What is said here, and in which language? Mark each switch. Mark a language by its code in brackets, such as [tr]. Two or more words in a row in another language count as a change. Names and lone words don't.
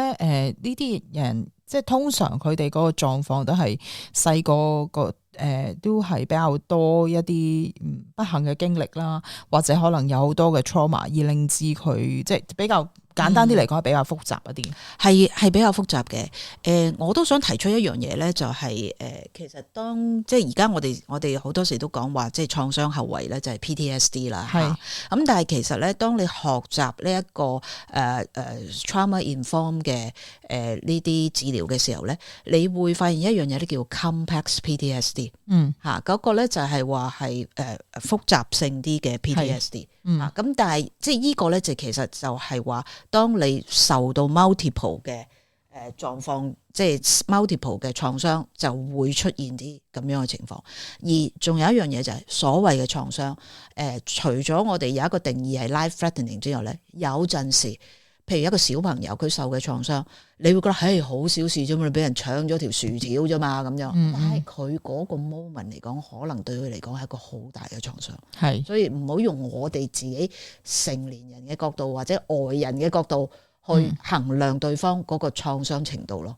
[yue] 呢啲人即係通常佢哋嗰個狀況都係細個都係比較多一啲不幸嘅經歷啦，或者可能有好多嘅 trauma 而令至佢即係比較簡單啲嚟講係比較複雜一啲。係比較複雜嘅。我都想提出一樣嘢咧，就係其實當即係而家我哋好多時都講話即係創傷後遺咧，就係 PTSD 啦。係咁，但係其實咧，當你學習呢一個 [en] trauma inform [yue] 嘅呢啲治療嘅時候咧，你會發現一樣嘢咧叫 complex PTSD。嗰個咧就係話係複雜性啲嘅 PTSD。咁但係即係呢個咧就其實就係話，當你受到 multiple 嘅狀況，即係 multiple 嘅創傷，就會出現啲咁樣嘅情況。而仲有一樣嘢就係所謂嘅創傷，除咗我哋有一個定義係 [en] life threatening [yue] 之外咧，有陣時譬如一個小朋友佢受嘅創傷，你會覺得係好小事啫嘛，你俾人搶咗條薯條啫嘛咁樣。但係佢嗰個 moment 嚟講，可能對佢嚟講係一個好大嘅創傷。係，所以唔好用我哋自己成年人嘅角度或者外人嘅角度去衡量對方嗰個創傷程度咯。